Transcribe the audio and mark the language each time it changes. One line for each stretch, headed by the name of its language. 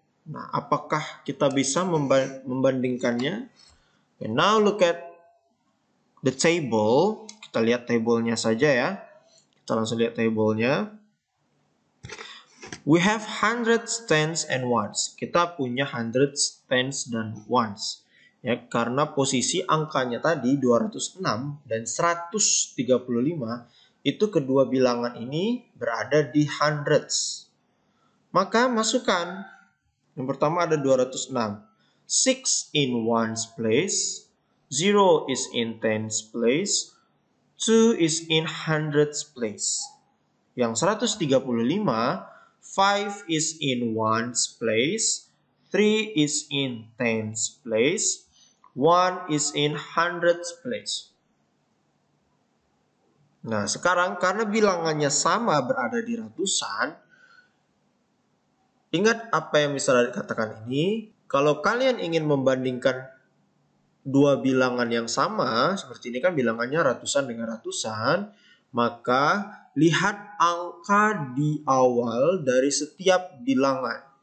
Indonesian: Nah, apakah kita bisa membandingkannya?
English: Okay, now look at the table.
Indonesian: Kita lihat tabelnya saja ya. Kita langsung lihat tabelnya.
English: We have hundreds, tens, and ones.
Indonesian: Kita punya hundreds, tens, dan ones. Ya, karena posisi angkanya tadi 206 dan 135, itu kedua bilangan ini berada di hundreds. Maka masukkan. Yang pertama ada 206.
English: 6 in ones place. 0 is in tens place. 2 is in hundreds place. Yang 135, 5 is in ones place, 3 is in tens place, 1 is in hundreds place.
Indonesian: Nah, sekarang karena bilangannya sama berada di ratusan, ingat apa yang bisa dikatakan ini. Kalau kalian ingin membandingkan dua bilangan yang sama, seperti ini kan bilangannya ratusan dengan ratusan, maka lihat angka di awal dari setiap bilangan.